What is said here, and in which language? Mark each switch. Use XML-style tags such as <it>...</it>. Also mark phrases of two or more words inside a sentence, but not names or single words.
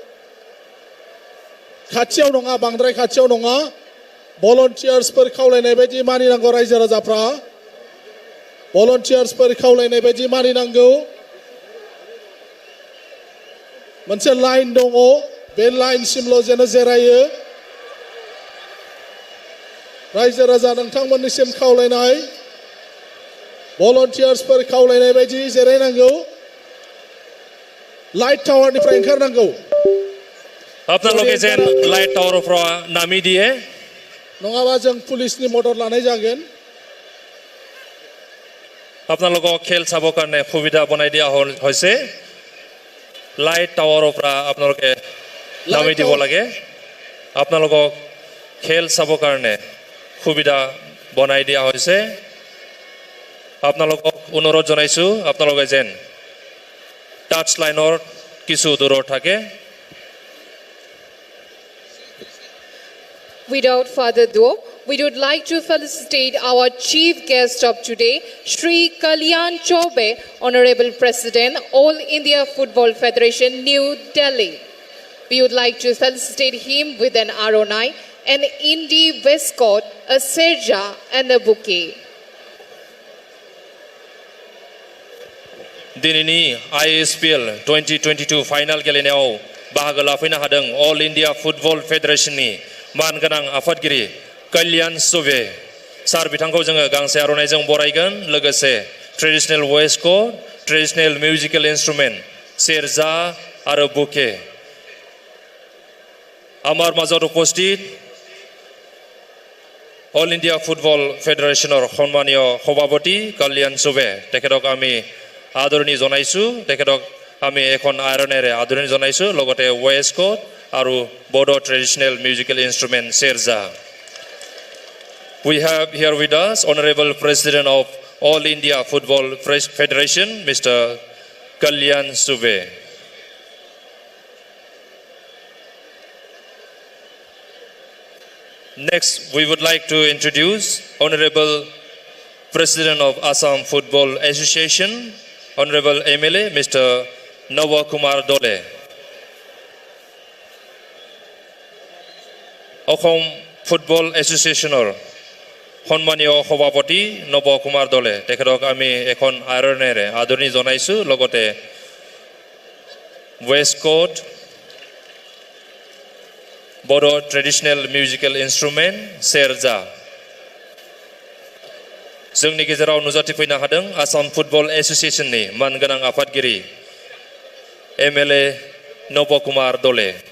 <brx>खाथियाव नङा बांद्राय खाथियाव नङा भलन्टियार्सफोर खावलायनाय बायदि मानिनांगौ रायजो राजाफ्रा भलन्टियार्सफोर खावलायनाय बायदि मानिनांगौ मोनसे लाइन दङ बे लाइनसिमल' जेन' जिरायो रायजो राजा नोंथांमोननिसिम खावलायनाय भलन्टियार्सफोर खावलायनाय बायदि जिरायनांगौ लाइट टावारनिफ्राय ओंखारनांगौ</brx> <as>আপোনালোকে যেন লাইট টাৱাৰৰ পৰা নামি দিয়ে</as> <brx>नङाबा जों पुलिसनि मदद लानाय जागोन</brx> <as>আপোনালোকক খেল চাবৰ কাৰণে সুবিধা বনাই দিয়া হৈছে লাইট টাৱাৰৰ পৰা আপোনালোকে নামি দিব লাগে আপোনালোকক খেল চাবৰ কাৰণে সুবিধা বনাই দিয়া হৈছে আপোনালোকক অনুৰোধ জনাইছো আপোনালোকে যেন টাচ লাইনৰ কিছু দূৰত থাকে</as> <en>Without further ado, we would like to felicitate our chief guest of today, Shri Kalyan Chobe, Honorable President, All India Football Federation, New Delhi. We would like to felicitate him with an RONI, an Indie waistcoat, a serja and a bouquet.</en> <brx>दिनैनि Ispl 2022 फाइनाल गेलेनायाव बाहागो लाफैनो हादों All India Football Federationनि मानगोनां आफादगिरि कल्याण चौबे सार बिथांखौ जोङो गांसे आर'नाइजों बरायगोन लोगोसे</brx> <en>traditional waistcoat traditional musical instrument</en> <brx>सेरजा आरो बुके</brx> <as>আমাৰ মাজত উপস্থিত অল ইণ্ডিয়া ফুটবল ফেডাৰেশ্যনৰ সন্মানীয় সভাপতি কল্যাণ চৌবে তেখেতক আমি আদৰণি জনাইছো তেখেতক আমি এখন আইৰণেৰে আদৰণি জনাইছো লগতে ওয়েস্টকট আৰু বড়ো</as> <en>traditional musical instrument</en> <as>serza.</as> <en>We have here with us Honorable President of All India Football Federation, Mr. Kalyan Chobe. Next, we would like to introduce Honorable President of Assam Football Association, Honorable MLA, Mr.</en> <as>Nawa Kumar Dole. অসম ফুটবল এছ'চিয়েশ্যনৰ সন্মানীয় সভাপতি নৱ কুমাৰ দলে তেখেতক আমি এখন আইৰণেৰে আদৰণি জনাইছো লগতে</as> <en>waistcoat Boro traditional musical instrument</en> <brx>serza जोंनि गेजेराव नुजाथिफैनो हादों आसाम फुटबल एस'सिएशननि मानगोनां आफादगिरि MLA नव कुमार दले</brx>